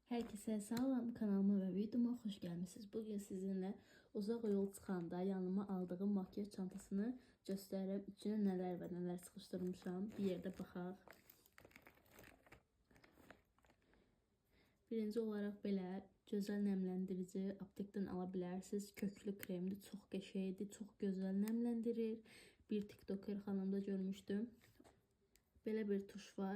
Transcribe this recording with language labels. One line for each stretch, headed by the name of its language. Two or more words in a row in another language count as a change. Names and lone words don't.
Turkish: Herkese salam, kanalıma ve videoma hoş gelmişsiniz.
Azerbaijani: Bugün sizinle uzaq yol çıxanda yanıma aldığım makyaj çantasını göstərirəm.
Turkish: İçine neler ve neler sıkıştırmışam.
Azerbaijani: Bir yerde baxaq.
Turkish: Birinci olarak
Azerbaijani: belə gözəl nemləndirici aptekdən ala bilərsiniz. Köklü kremdir, çox qəşəngdir, çox gözəl nemləndirir. Bir TikToker xanımda görmüşdüm. Belə bir tuş var.